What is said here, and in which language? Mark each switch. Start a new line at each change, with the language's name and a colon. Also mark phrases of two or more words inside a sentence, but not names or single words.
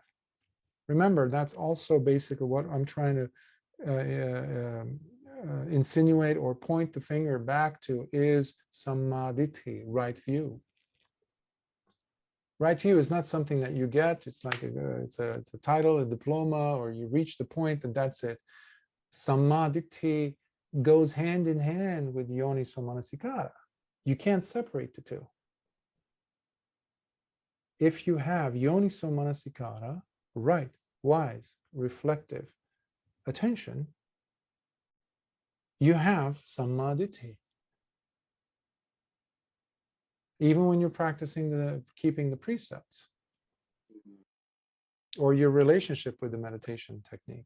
English: Remember, that's also basically what I'm trying to insinuate or point the finger back to is samadhi, right view. Right view is not something that you get. It's like it's a title, a diploma, or you reach the point and that's it. Samadhi goes hand in hand with
Pali: yoniso manasikara.
English: You can't separate the two. If you have
Pali: yoniso manasikara,
English: right, wise, reflective attention, you have samadhi. Even when you're practicing keeping the precepts or your relationship with the meditation technique.